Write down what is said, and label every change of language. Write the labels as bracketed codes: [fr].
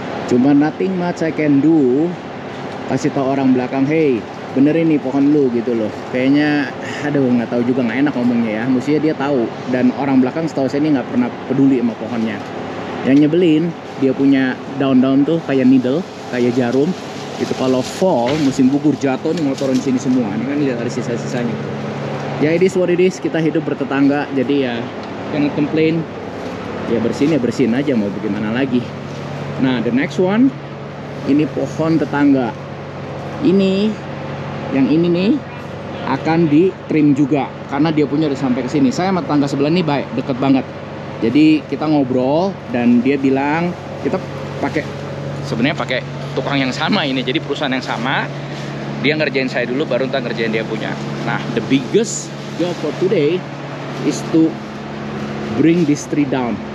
[id] Cuma [en] nothing much I can do. [id] Kasih tau orang belakang, hey, benerin nih pohon lu gitu loh. Kayaknya nggak tahu juga, nggak enak ngomongnya ya. Mestinya dia tahu, dan orang belakang setahu saya ini nggak pernah peduli sama pohonnya. Yang nyebelin, dia punya daun-daun tuh kayak needle, kayak jarum. Itu kalau fall musim gugur jatuh nih, motoran di sini semua. Ini kan lihat ada sisa-sisanya. Ya, [en] it is what it is. [id] Kita hidup bertetangga, jadi ya jangan komplain. Ya bersihin aja, mau bagaimana lagi. Nah, [en] the next one, [id] ini pohon tetangga. Yang ini nih akan di trim juga karena dia punya udah sampai ke sini. Saya sama tetangga sebelah ini baik, deket banget. Jadi kita ngobrol dan dia bilang kita sebenarnya pakai tukang yang sama ini. Jadi perusahaan yang sama. Dia ngerjain saya dulu, baru ntar ngerjain dia punya. Nah, [en] the biggest job for today is to bring this tree down.